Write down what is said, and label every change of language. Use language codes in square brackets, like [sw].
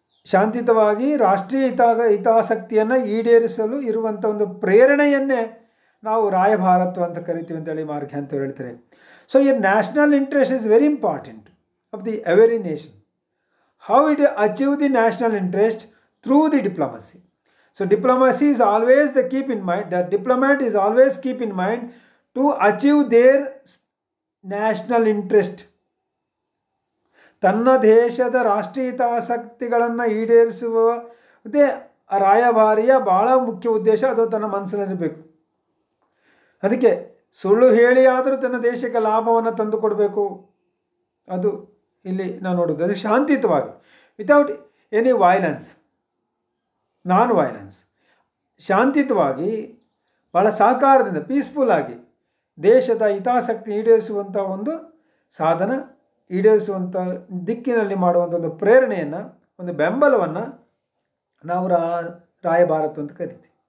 [kn] ಶಾಂತಿಯುತವಾಗಿ ರಾಷ್ಟ್ರೀಯ ಹಿತಾಸಕ್ತಿಯನ್ನು ಈಡೇರಿಸಲು ಇರುವಂಥ ಒಂದು ಪ್ರೇರಣೆಯನ್ನೇ ನಾವು ರಾಯಭಾರತ್ವ ಅಂತ ಕರಿತೀವಿ ಅಂತೇಳಿ ಮಾರ್ಗ್ಯಾಂತವ್ರು ಹೇಳ್ತಾರೆ. [en] So ಈ national interest is very important of the every nation. How it achieve the national interest? Through the diplomacy. So diplomacy is always the keep in mind, the diplomat is always keep in mind to achieve their national interest. [kn] ತನ್ನ ದೇಶದ ರಾಷ್ಟ್ರೀಯ ಹಿತಾಸಕ್ತಿಗಳನ್ನು ಈಡೇರಿಸುವುದೇ ರಾಯಭಾರಿಯ ಬಹಳ ಮುಖ್ಯ ಉದ್ದೇಶ. ಅದು ತನ್ನ ಮನಸ್ಸಿನಲ್ಲಿರಬೇಕು. ಅದಕ್ಕೆ ಸುಳ್ಳು ಹೇಳಿ ಆದರೂ ತನ್ನ ದೇಶಕ್ಕೆ ಲಾಭವನ್ನು ತಂದುಕೊಡಬೇಕು. ಅದು ಇಲ್ಲಿ ನಾವು ನೋಡೋದು. ಅದಕ್ಕೆ ಶಾಂತಿಯುತವಾಗಿ, [en] without any violence, non violence, [kn] ಶಾಂತಿಯುತವಾಗಿ ಬಹಳ ಸಹಕಾರದಿಂದ ಪೀಸ್ಫುಲ್ ಆಗಿ ದೇಶದ ಹಿತಾಸಕ್ತಿ ಈಡೇರಿಸುವಂಥ ಒಂದು ಸಾಧನ, ಈಡೇರಿಸುವಂಥ ದಿಕ್ಕಿನಲ್ಲಿ ಮಾಡುವಂಥ ಒಂದು ಪ್ರೇರಣೆಯನ್ನು, ಒಂದು ಬೆಂಬಲವನ್ನು ನಾವು ರಾಯಭಾರತ್ವ ಅಂತ ಕರಿತೀವಿ.